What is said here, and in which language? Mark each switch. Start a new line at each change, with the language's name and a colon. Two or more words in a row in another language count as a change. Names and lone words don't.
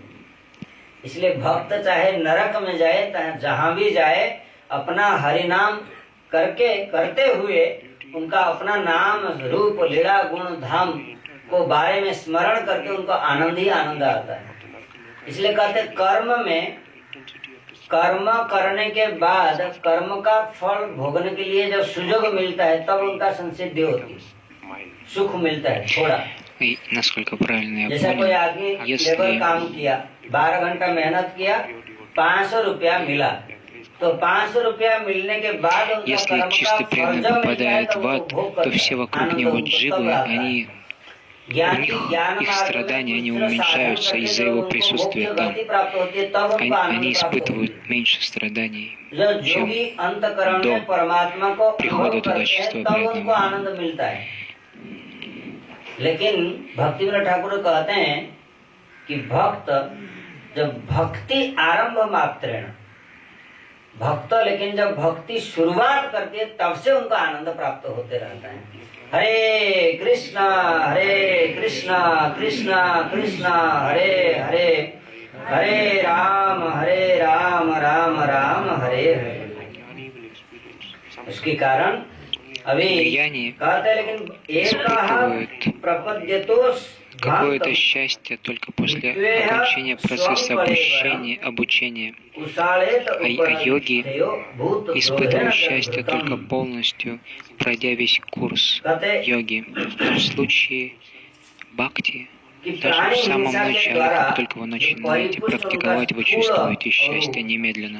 Hindi: इसलिए भक्त चाहे नरक में जाए, चाहे जहां भी जाए, अपना हरिनाम करते हुए उनका अपना नाम रूप लीला गुण धाम को बारे में स्मरण करके उनको आनंद ही आनंद आता है। इसलिए कहते कर्म में, कर्म करने के बाद कर्म का फल भोगने के लिए जब सुयोग मिलता है, तब उनका संसिद्धि होती है, सुख मिलता है थोड़ा।
Russian: И насколько правильно я
Hindi: जैसा कोई आदमी
Russian: понял,
Hindi: लेबर काम किया, 12 घंटा मेहनत किया, 500 रुपया मिला, तो 500 रुपया मिलने के बाद उनका
Russian: если
Hindi: कर्म का
Russian: чистый
Hindi: फल
Russian: преданный
Hindi: जब मिलता है
Russian: попадает
Hindi: तो
Russian: в
Hindi: वो
Russian: ад,
Hindi: भोग
Russian: то
Hindi: करता
Russian: все
Hindi: है,
Russian: вокруг
Hindi: आनंद
Russian: него
Hindi: उनको तब
Russian: дживы,
Hindi: आता है।
Russian: они их страдания, они уменьшаются из-за его присутствия там. Они испытывают меньше страданий, чем до прихода туда чистого преданного.
Hindi: लेकिन भक्तिविनोद ठाकुर कहते हैं कि भक्त जब भक्ति
Sanskrit: आरंभ मात्रेण
Hindi: भक्त, लेकिन जब भक्ति शुरुआत करती है तब से उनको आनंद प्राप्त होते रहता है। हरे कृष्णा कृष्णा कृष्णा हरे हरे, हरे राम राम राम हरे हरे। इसके कारण अभी कहते हैं, लेकिन एक प्रपद्यतो
Russian: какое-то счастье только после окончания процесса обучения. А йоги испытывают счастье только полностью, пройдя весь курс йоги. Но в случае бхакти, даже в самом начале, как только вы начинаете практиковать, вы чувствуете счастье немедленно.